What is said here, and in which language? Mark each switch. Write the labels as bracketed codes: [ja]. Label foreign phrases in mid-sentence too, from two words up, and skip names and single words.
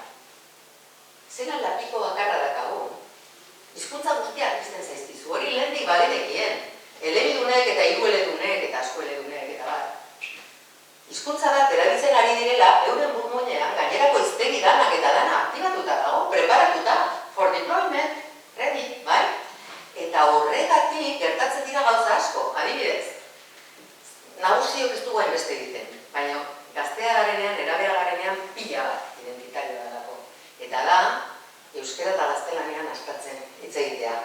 [eu] Zelan lapiko bakarra dakagun. Hizkuntza guztiak pizten zaizkizu, hori lehendik badenekien. Elebidunek eta hirueledunek eta askoeledunek eta bat. Hizkuntza bat erabiltzen ari direla, euren burmuinean gainerako hiztegi danak eta dana aktibatuta dago, preparatuta, [en] for deployment, ready, [eu] bai? Eta horregatik gertatzen dira gauza asko, adibidez. Nagusiok ez dugu hainbeste egiten, baina gaztea garenean, nerabea garenean pila bat identitario dalako. Eta da, euskera eta gaztelanian askatzen hitz egitea.